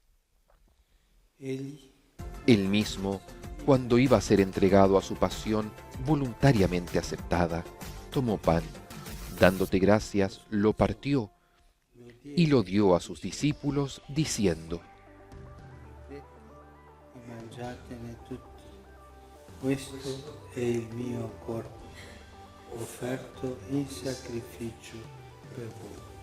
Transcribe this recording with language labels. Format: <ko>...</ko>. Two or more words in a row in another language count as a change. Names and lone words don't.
<es>Él mismo, cuando iba a ser entregado a su pasión voluntariamente aceptada, tomó pan, dándote gracias, lo partió y lo dio a sus discípulos, diciendo:</es> <it>Mangiatene tutti, questo è il mio corpo, offerto in sacrificio per voi.</it>